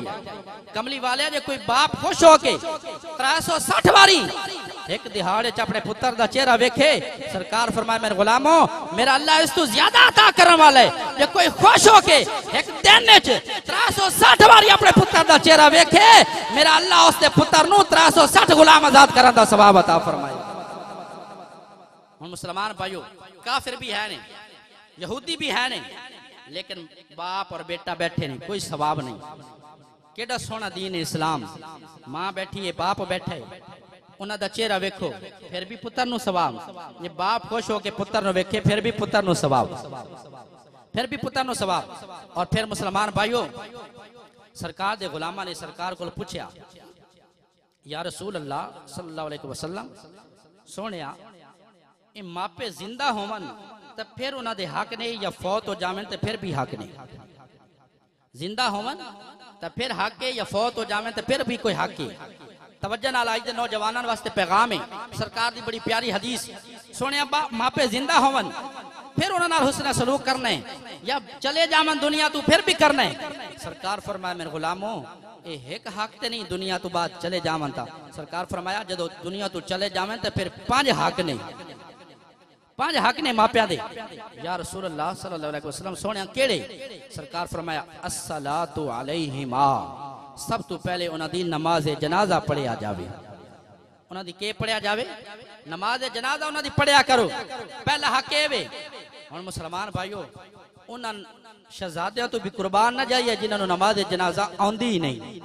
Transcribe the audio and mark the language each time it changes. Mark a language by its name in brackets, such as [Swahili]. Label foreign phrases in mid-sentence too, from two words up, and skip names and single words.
[Punjabi] کملی والے جے کوئی باپ خوش ہو کے 360 واری اک دیہاڑے چ اپنے پتر دا چہرہ ویکھے، سرکار فرمائے میرے غلامو میرا اللہ اس توں زیادہ عطا کرن والا ہے. جے کوئی خوش ہو کے اک دن چ 360 واری اپنے پتر دا چہرہ ویکھے، میرا اللہ اوہدے پتر نوں 360 غلام آزاد کرن دا ثواب عطا فرمائے. ہن مسلمان بھائیو کافر وی ہین نے، یہودی وی ہین نے، لیکن باپ تے بیٹا بیٹھے نہیں، کوئی ثواب نہیں. کیہڑا سوہنا دین ہے اسلام۔ ماں بیٹھی ہے، باپ بیٹھا ہے، اونہاں دا چہرہ ویکھو، فیر وی پتر نوں ثواب. جے باپ خوش ہو کے پتر نوں ویکھے، فیر وی پتر نوں ثواب، فیر وی پتر نوں ثواب. تے فیر مسلمان بھائیو سرکار دے غلاماں نے سرکار نوں پچھیا, [Arabic] يا رسول الله صلى الله عليه وسلم, [Punjabi] سوہنیا ایہ ماپے زندہ ہوون تو فیر اونہاں دا حق نہیں، یا فوت ہو جاون تو فیر وی حق نہیں? زندہ ہوون تو فیر حق ہے، یا فوت ہو جاون تو فیر وی کوئی حق ہے? توجہ نال اج دے نوجواناں واسطے پیغام ہے، سرکار دی بڑی پیاری حدیث. سوہنے ماپے زندہ ہوون فیر اونہاں نال حسن سلوک کرنا ہے، یا چلے جاون دنیا توں فیر وی کرنا ہے? سرکار فرمایا میرے غلامو ایہ اک حق تے نہیں دنیا توں بعد چلے جاون تاں. سرکار فرمایا جدوں دنیا توں چلے جاون تو فیر 5 حق نہیں، 5 حق نے ماپیاں دے. [Arabic] يا رسول الله صلى الله عليه وسلم [Punjabi] سوہنیا کیہڑے? سرکار فرمایا [Arabic] الصلاة عليهما, [Punjabi] سب توں پہلے اونہاں دی نماز جنازہ پڑھی جاوے. اونہاں دی کی پڑھی جاوے؟ نماز جنازہ اونہاں دی پڑھیا کرو. پہلا حق اے وے ہن مسلمان بھائیو اونہاں شہزادیاں توں وی قربان نا جائیے جنہاں نوں نماز جنازہ آندی ہی نہیں.